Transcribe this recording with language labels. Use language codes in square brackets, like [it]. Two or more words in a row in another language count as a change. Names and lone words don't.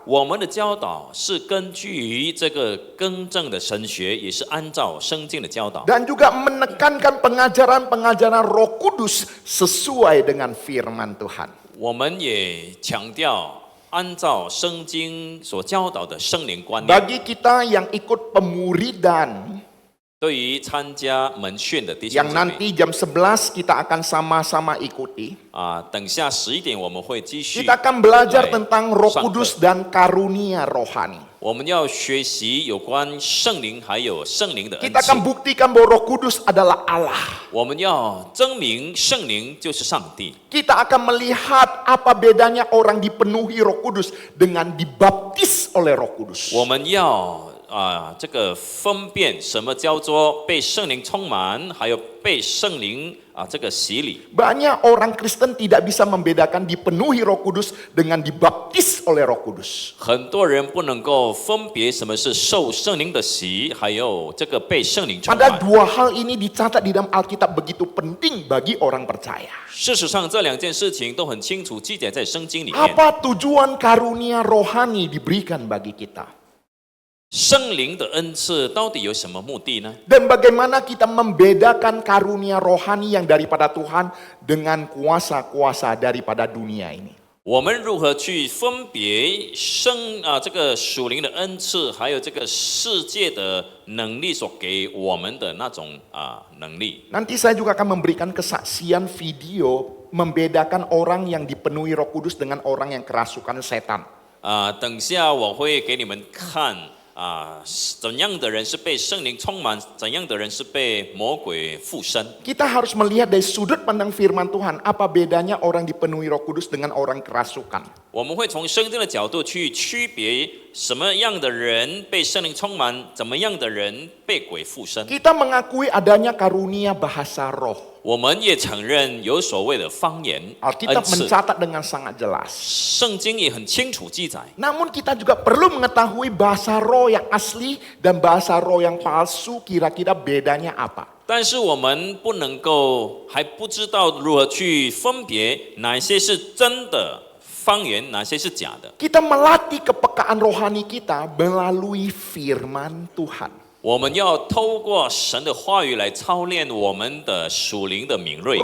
[zh] 我们的教导是根据于这个更正的神学，也是按照圣经的教导。 [id] Dan juga menekankan pengajaran-pengajaran Roh Kudus sesuai dengan firman Tuhan. [zh] 我们也强调按照圣经所教导的圣灵观念。 [id] Bagi kita yang ikut pemuridan, [zh] 对于参加门训的弟兄 [id] yang [zh] 姐妹 [id] nanti jam 11 kita akan sama-sama ikuti. [zh] 等下11点我们会继续 [id] Kita akan belajar [zh] 来 [id] tentang Roh [zh] 上课 [id] Kudus dan karunia rohani. [zh] 我们要学习有关圣灵还有圣灵的恩 [id] Kita [zh] 赐 [id] akan。buktikan bahwa Roh Kudus adalah Allah. [zh] 我们要证明圣灵就是上帝。 [id] Kita akan melihat apa bedanya orang dipenuhi Roh Kudus dengan dibaptis oleh Roh Kudus. [zh] 我们要这个分辨什么叫做被圣灵充满，还有被圣灵这个洗礼。 [id] Banyak orang Kristen tidak bisa membedakan dipenuhi Roh Kudus dengan dibaptis oleh Roh Kudus. [zh] 很多人不能够分别什么是受圣灵的洗，还有这个被圣灵充 [id] Padahal [zh] 满。 [id] dua hal ini dicatat di dalam Alkitab begitu penting bagi orang percaya. [zh] 事实上，这两件事情都很清楚记载在圣经里面。 [id] Apa tujuan karunia rohani diberikan bagi kita? [zh] 圣灵的恩赐到底有什么目的呢？ [id] Dan bagaimana kita membedakan karunia rohani yang daripada Tuhan dengan kuasa-kuasa daripada dunia ini? [zh] 我们如何去分别这个属灵的恩赐，还有这个世界的能力所给我们的那种能力？ [id] Nanti saya juga akan memberikan kesaksian video membedakan orang yang dipenuhi Roh Kudus dengan orang yang kerasukan setan. [zh] 等下我会给你们看怎样的人是被圣灵充满，怎样的人是被魔鬼附身。 [id] Kita harus melihat dari sudut pandang firman Tuhan, apa bedanya orang dipenuhi Roh Kudus dengan orang kerasukan. [zh] 我们会从圣经的角度去区别什么样的人被圣灵充满，怎么样的人被鬼附身。 [id] Kita mengakui adanya karunia bahasa roh. [zh] 我们也承认有所谓的方言恩 [id] Alkitab [zh] 赐， [id] mencatat dengan sangat jelas. [zh] 圣经也很清楚记载。 [id] Namun kita juga perlu mengetahui bahasa roh yang asli dan bahasa roh yang palsu, kira-kira bedanya apa. [zh] 但是我们不能够还不知道如何去分别哪些是真的方言，哪些是假的。 [id] Kita melatih kepekaan rohani kita melalui firman Tuhan. [zh] 我们要透过神的话语来操练我们的属灵的敏锐